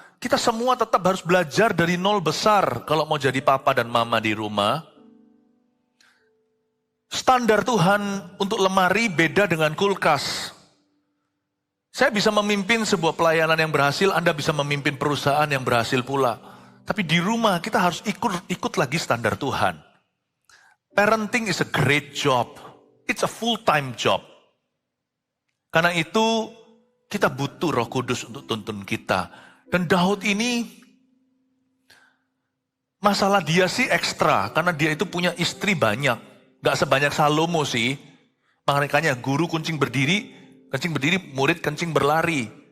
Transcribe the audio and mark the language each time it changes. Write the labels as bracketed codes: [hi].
[id] Kita semua tetap harus belajar dari nol besar kalau mau jadi papa dan mama di rumah. Standar Tuhan untuk lemari beda dengan kulkas. Saya bisa memimpin sebuah pelayanan yang berhasil, Anda bisa memimpin perusahaan yang berhasil pula. Tapi di rumah kita harus ikut lagi standar Tuhan. [en] Parenting is a great job. It's a full-time job. [id] Karena itu kita butuh Roh Kudus untuk tuntun kita. Dan Daud ini, masalah dia sih ekstra. Karena dia itu punya istri banyak. Gak sebanyak Salomo sih. Makanya guru kencing berdiri, murid kencing berlari.